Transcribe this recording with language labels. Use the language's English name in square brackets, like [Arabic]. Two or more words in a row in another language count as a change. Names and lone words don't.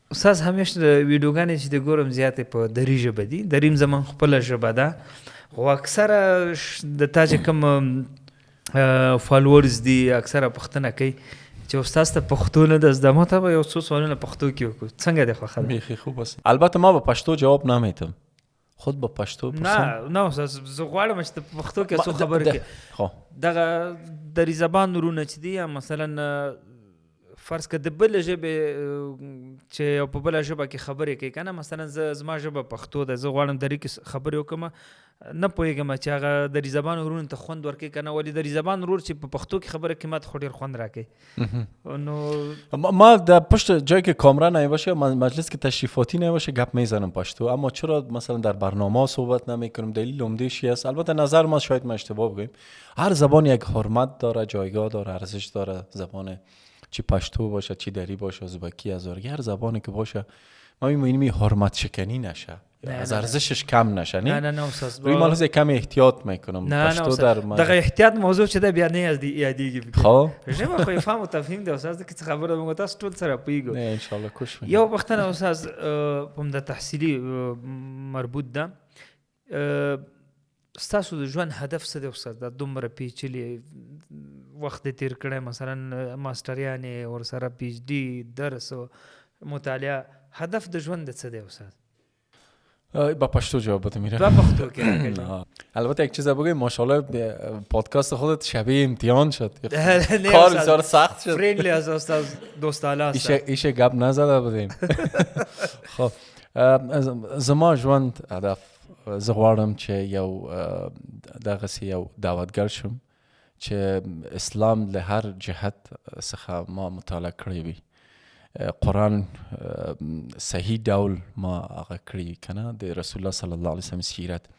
[Pashto] استاد همیشه ویډیوګانې چې د ګورم زیاتې په دري ژبه دي. دریم زمون خپله ژبه ده، خو اکثره د تا چې کوم فالوورز دي اکثره پوښتنه کوي چې استاد ته پښتو نه ده زده. ما ته به یو څو سوالونه پښتو کې وکړو، څنګه دی خوښه ده؟ [Persian] بیخي خوب است. البته ما به پښتو جواب نمیتم، خود به پښتو [Pashto] نه استاد زه غواړم چې په پښتو کې څو خبرې کې خو دغه دري زبان ورونه چې دي، یا مثلا فرض که د بل ژبه چې په بل ژبه کې خبرې کوي کنه، مثلا زما ژبه پښتو ده، زه غواړم دري کې خبرې وکم، نه پوهېږم چې هغه دري زبان ورونه ته خوند ورکوي کنه، ولې دري زبان ورور چې په پښتو کې خبرې کوي ماته خو ډېر خوند راکوي. نو [Persian] ما در پشت جایی که کامرا نمیباشه، مجلس که تشریفاتی نمیباشه گپ میزنم پشتو، اما چرا مثلا در برنامه صحبت نمیکنم؟ دلیل عمده‌شی است. البته نظر ما شاید ما اشتباه بگیم، هر زبان یک حرمت داره، جایگاه داره، ارزش داره. زبان چی پشتو باشه، چی دری باشه، ازبکی، هزارگی، هر زبانی که باشه ما می‌بینیم حرمت شکنی نشه، از ارزشش کم نشه. [Pashto] نه استاد [Persian] روی مالوز کمی احتیاط میکنم. پشتو در [Pashto] دغه احتیاط موضوع چې ده بیا نه یادېږي. خب ژبه خو فهم او تفهیم دی استاد، که څه خبره موږ تاسو ټول سره پوهیږو. [Persian] نه [Arabic] ان شاء الله [Persian] کوشش می‌کنم. [Pashto] یو پښتنه استاد هم د تحصیلي مربوط ده، ستاسو د ژوند هدف څه دی استاد؟ دا دومره پیچلي وخت تیر کړی، مثلا ماسټریانې ورسره پی ایچ ډي درس و مطالعه، هدف د ژوند څه دی استاد؟ [Persian] با پشتو جواب بده میره. با [Pashto] پښتو کې [Persian] البته یک چیز بگم، ماشاءالله پادکست خودت شبیه امتحان شد. کار بسیار سخت شد. فرندلی از استاد دوستانه است. ایشه گپ نزده بودیم. [Pashto] خب زما ژوند هدف زه غواړم چې یو دغسې یو دعوتګر شم چې اسلام له هر جهت څخه ما مطالعه کړی وي، قرآن صحیح ډول ما هغه کړی کنه، د رسول الله [Arabic] صلی الله علیه وسلم [Pashto] سیرت.